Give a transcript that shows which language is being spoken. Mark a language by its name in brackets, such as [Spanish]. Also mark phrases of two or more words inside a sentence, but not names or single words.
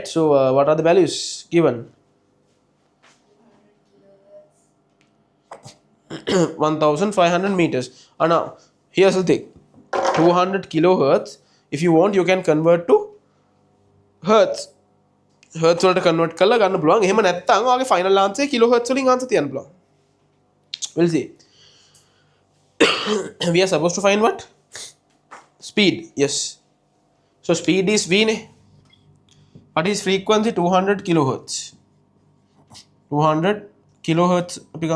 [English] So what are the values given? 1500 meters. And now here's the thing. 200 kilohertz. If you want, you can convert to hertz. [Sinhala] Hertz වලට convert කරලා ගන්න පුළුවන්. එහෙම නැත්නම් ඔයාගේ [English] final answer kilohertz [Sinhala] වලින් answer තියන්න පුළුවන්. [English] We'll see. We are supposed to find what? Speed. Yes. So speed is V. What is frequency? 200 kilohertz. 200 kilohertz become.